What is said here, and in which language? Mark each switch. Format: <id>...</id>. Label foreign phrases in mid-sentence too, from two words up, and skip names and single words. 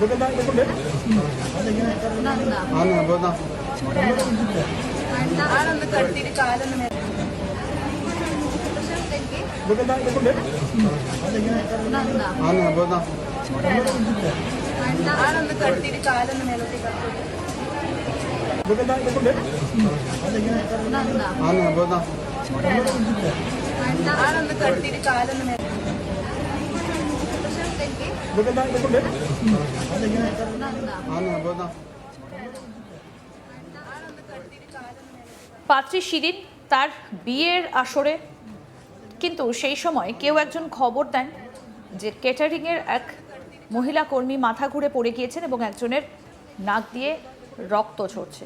<ml>ആളൊന്ന് കടത്തിയിട്ട് കാലൊന്ന് ആളൊന്ന് കടത്തിയിട്ട് കാലൊന്ന് മേലോട്ടേക്ക് ആളൊന്ന് കടത്തിയിട്ട് കാലൊന്ന്</ml> <bn>পাত্রী শিরিন তার বিয়ের আসরে, কিন্তু সেই সময় কেউ একজন খবর দেন যে কেটারিংয়ের এক মহিলা কর্মী মাথা ঘুরে পড়ে গিয়েছেন এবং একজনের নাক দিয়ে রক্ত ঝরছে।</bn>